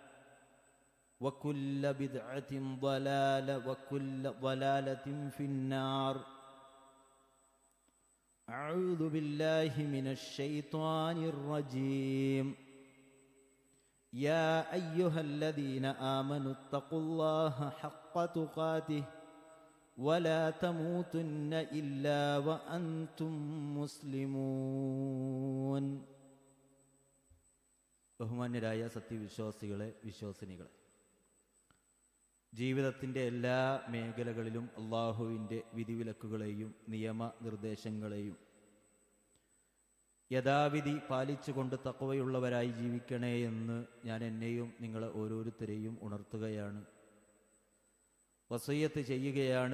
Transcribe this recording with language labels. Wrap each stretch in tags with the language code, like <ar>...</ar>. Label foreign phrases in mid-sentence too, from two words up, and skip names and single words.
<ar>وكل بدعة ضلالة وكل ضلالة في النار أعوذ بالله من الشيطان الرجيم يا أيها الذين آمنوا اتقوا الله حق تقاته ولا تموتن إلا وأنتم</ar> <ml>مسلمون ബഹുമാന്യരായ സത്യവിശ്വാസികളെ വിശ്വാസിനികളെ, ജീവിതത്തിൻ്റെ എല്ലാ മേഖലകളിലും അള്ളാഹുവിൻ്റെ വിധിവിലക്കുകളെയും നിയമനിർദ്ദേശങ്ങളെയും യഥാവിധി പാലിച്ചുകൊണ്ട് തഖ്വയുള്ളവരായി ജീവിക്കണേ എന്ന് ഞാൻ എന്നെയും നിങ്ങളെ ഓരോരുത്തരെയും ഉണർത്തുകയാണ്, വസിയ്യത്ത് ചെയ്യുകയാണ്.</ml>